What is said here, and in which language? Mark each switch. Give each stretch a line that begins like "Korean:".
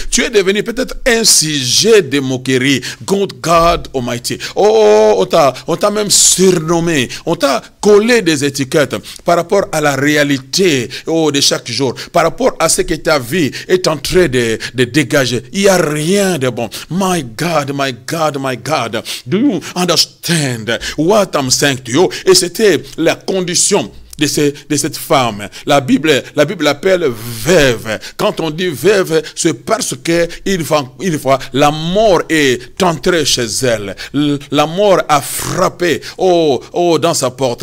French: Tu es devenu peut-être un sujet de moquerie.
English: God Almighty.
French: On t'a même surnommé, on t'a collé des étiquettes par rapport à la réalité de chaque jour, par rapport à ce que ta vie est en train de dégager. Il n'y a rien de bon.
English: My God, my God, my God. Do you understand what I'm saying to you?
French: Et c'était la condition de cette femme. La Bible l'appelle veuve. Quand on dit veuve, c'est parce que une fois la mort est entrée chez elle. La mort a frappé dans sa porte.